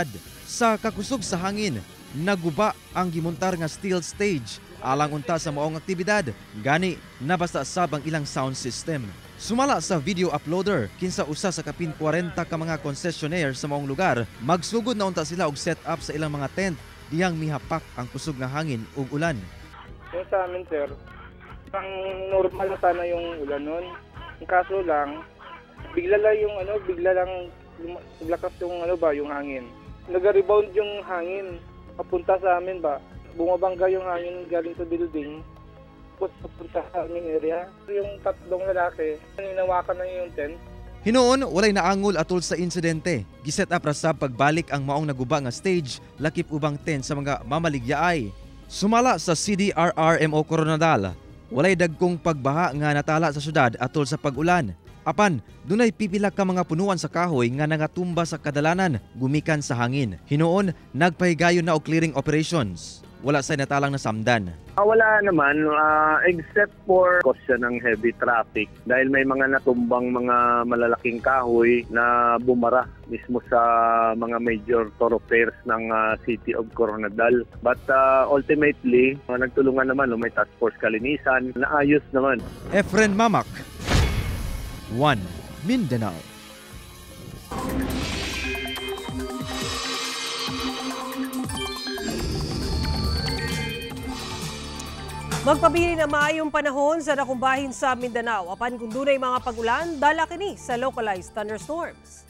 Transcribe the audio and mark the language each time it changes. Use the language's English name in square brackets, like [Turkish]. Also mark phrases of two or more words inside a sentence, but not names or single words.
[Cebuano] Sa kakusog sa hangin, naguba ang gimuntar nga [English] steel stage [Cebuano] alang unta sa maong aktibidad. Gani nabasa sab ang ilang [English] sound system. [Cebuano] Sumala sa video uploader, kinsa usa sa kapin 40 ka mga concessionaire sa maong lugar, magsugod na unta sila og [English] set up [Cebuano] sa ilang mga tent diyang mihapak ang kusog nga hangin ug ulan. [Filipino] Yung sa amin, sir, ang normal na sana yung ulan nun. Ang kaso lang, bigla lang lakas yung hangin. Nag-rebound yung hangin papunta sa amin ba. Bumabangga yung hangin galing sa building papunta sa aming area. Yung tatlong lalaki, ninawakan na yung tent. [Cebuano] Hinoon, walay naangol atol sa insidente. Giset up ra sa pagbalik ang maong naguba nga stage, lakip ubang tent sa mga mamaligyaay. Sumala sa CDRRMO Coronadal, walay dagkong pagbaha nga natala sa syudad atol sa pag-ulan. Apan, dunay pipila ka mga punuan sa kahoy nga nangatumba sa kadalanan gumikan sa hangin. Hinoon, nagpahigayon na og [English] clearing operations. [Cebuano] Wala say natalang nasamdan. [Filipino] Wala naman, [English] except for caution [Filipino] ng [English] heavy traffic [Filipino] dahil may mga natumbang mga malalaking kahoy na bumara mismo sa mga [English] major thoroughfares [Filipino] ng City of Coronadal. [English] But ultimately, [Filipino] nagtulungan naman, may [English] task force [Filipino] kalinisan, naayos naman. Efren Mamak, One Mindanao. [Cebuano] Magpabili na maayong panahon sa nakumbahin sa Mindanao. Apan kung dunay mga pagulan, dala kini sa [English] localized thunderstorms.